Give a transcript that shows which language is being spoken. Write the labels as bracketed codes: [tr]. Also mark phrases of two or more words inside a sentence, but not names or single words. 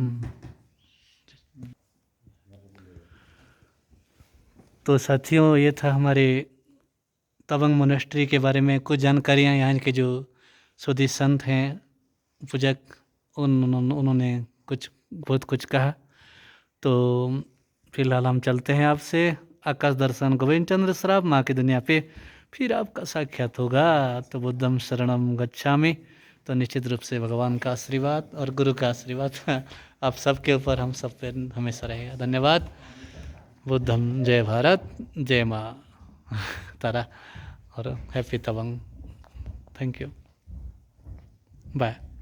[hi] तो साथियों, ये था हमारे तवंग मोनेस्ट्री के बारे में कुछ जानकारियाँ। यहाँ के जो सुधी संत हैं, पूजक, उन्होंने बहुत कुछ कहा। तो फिलहाल हम चलते हैं आपसे। आकाश दर्शन गोविंद चंद्र श्राप माँ की दुनिया पे फिर आपका साक्षात होगा। [pi] तो बुद्धम शरणम गच्छामि। [hi] तो निश्चित रूप से भगवान का आशीर्वाद और गुरु का आशीर्वाद आप सबके ऊपर, हम सब पे हमेशा रहेगा। धन्यवाद। बुद्धम जय भारत, जय माँ तारा और हैप्पी तवंग। [en] thank you, bye.